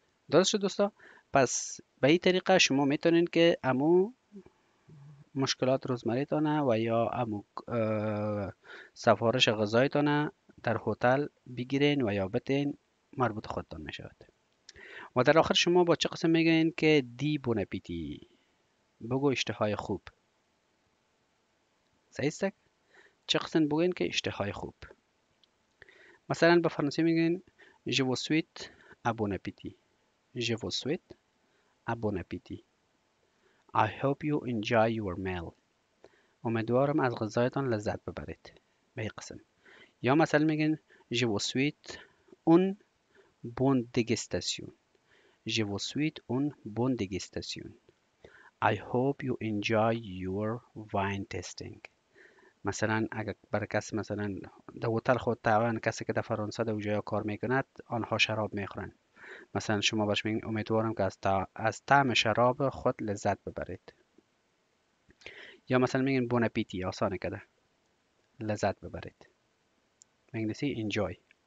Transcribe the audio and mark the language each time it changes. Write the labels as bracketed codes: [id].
[fa] درست شد دوستا؟ پس به این طریقه شما میتونین که امو مشکلات روزمریتانه و یا امو سفارش غذایتانه در هتل بگیرین و یا بتین مربوط خودتان میشود. و در آخر شما با چه قسم میگین که دی بون اپیتی، بگو اشتهای خوب. صحیح است؟ چه قسم بگین که اشتهای خوب. مثلا به فرانسه میگین [fr] je vous souhaite un bon appétit. je vous souhaite un bon appétit. [en] I hope you enjoy your meal. [fa] امیدوارم از غذایتان لذت ببرید. به این قسم. یا مثلا میگین [fr] je vous souhaite un bon dégustation. je vous souhaite un bon dégustation. [en] I hope you enjoy your wine tasting. [fa] مثلا اگر برای کسی مثلا در هتل خود طبعا کسی که در فرانسه در اونجا کار میکند آنها شراب میخورن. مثلا شما باش میگین امیدوارم که از طعم شراب خود لذت ببرید. یا مثلا میگین بون اپیتی، آسانه کده، لذت ببرید. به انگلیسی enjoy.